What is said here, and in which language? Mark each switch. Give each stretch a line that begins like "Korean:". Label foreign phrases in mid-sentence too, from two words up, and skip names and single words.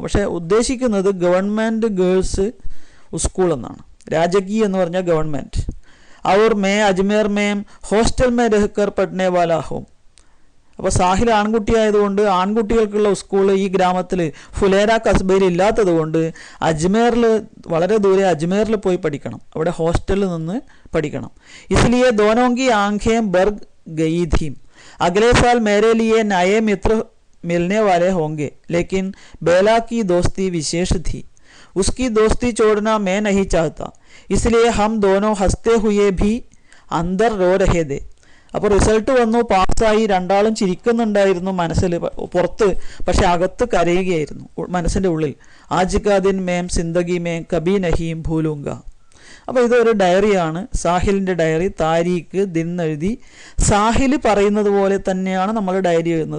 Malayalam: പക്ഷേ ഉദ്ദേശിക്കുന്നത്
English: government girls school
Malayalam: എന്നാണ്. രാജകീയ എന്ന് പറഞ്ഞാൽ ഗവൺമെൻറ്.
Hindi: और मैं अजमेर में हॉस्टल में रहकर पढ़ने वाला हूँ.
Malayalam: അപ്പോൾ സാഹിൽ ആൺകുട്ടി ആയതുകൊണ്ട് ആൺകുട്ടികൾക്കുള്ള സ്കൂൾ ഈ ഗ്രാമത്തിൽ ഫുലേര കസ്ബയിൽ ഇല്ലാത്തത് കൊണ്ട് അജ്മേറിൽ, വളരെ ദൂരെ അജ്മേറിൽ പോയി പഠിക്കണം. അവിടെ ഹോസ്റ്റലിൽ നിന്ന് പഠിക്കണം.
Hindi: इसलिए दोनों की आंखें भर गई थी. अगले साल मेरे लिए नए मित्र मिलने वाले होंगे, लेकिन बेला की दोस्ती विशेष थी. उसकी दोस्ती छोड़ना मैं नहीं चाहता, इसलिए हम दोनों हंसते हुए भी अंदर रो रहे थे.
Malayalam: അപ്പോൾ റിസൾട്ട് വന്നു, പാസ്സായി. രണ്ടാളും ചിരിക്കുന്നുണ്ടായിരുന്നു മനസ്സിൽ, പുറത്ത് പക്ഷെ അകത്ത് കരയുകയായിരുന്നു മനസ്സിൻ്റെ ഉള്ളിൽ.
Hindi: आजिकादिन में जिंदगी में कभी नहीं भूलूंगा.
Malayalam: അപ്പോൾ ഇതൊരു ഡയറിയാണ്, സാഹിലിൻ്റെ ഡയറി. താരീഖ്, ദിൻ എഴുതി. സാഹിൽ പറയുന്നത് പോലെ തന്നെയാണ് നമ്മൾ ഡയറി എഴുതുന്നത്.